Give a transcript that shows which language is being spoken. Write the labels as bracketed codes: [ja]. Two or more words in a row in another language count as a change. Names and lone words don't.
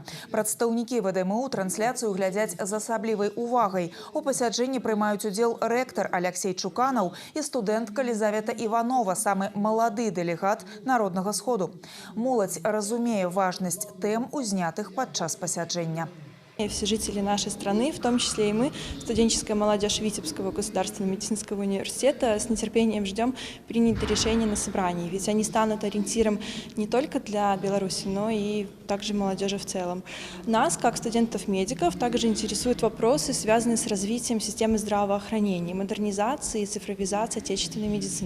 [be] Прадстаўнікі ВДМУ трансляцыю глядзяць з асаблівай увагай. У пасяджэнні прымаюць удзел рэктар Алексей Чуканаў і студэнтка Лізавета Іванова, самы малады дэлегат народнага сходу. Моладзь разумее важнасць тэм, узнятых падчас пасяджэння. [ru] Все жители нашей страны, в том числе и мы, студенческая молодежь Витебского государственного медицинского университета, с нетерпением ждем принять решения на собрании, ведь они станут ориентиром не только для Беларуси, но и также молодежи в целом. Нас, как студентов-медиков, также интересуют вопросы, связанные с развитием системы здравоохранения, модернизацией и цифровизацией отечественной медицины.